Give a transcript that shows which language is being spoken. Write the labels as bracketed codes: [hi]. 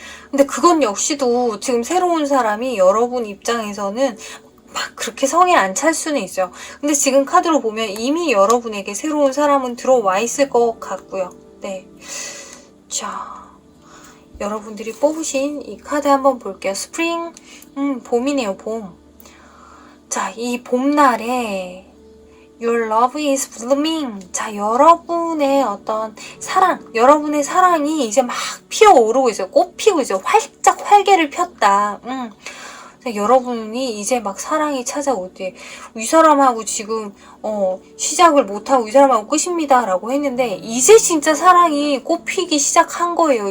[ko] 근데 그건 역시도 지금 새로운 사람이 여러분 입장에서는 막 그렇게 성에 안 찰 수는 있어요. 근데 지금 카드로 보면 이미 여러분에게 새로운 사람은 들어와 있을 것 같고요. 네. 자, 여러분들이 뽑으신 이 카드 한번 볼게요. 스프링, 봄이네요, 봄. 자, 이 봄날에 [en] Your love is blooming. [ko] 자, 여러분의 어떤 여러분의 사랑이 이제 막 피어오르고 있어요. 꽃 피고 있어요. 활짝 활개를 폈다. 여러분이 이제 막 사랑이 찾아오대. 이 사람하고 지금 시작을 못하고 이 사람하고 끝입니다 라고 했는데 이제 진짜 사랑이 꽃피기 시작한 거예요.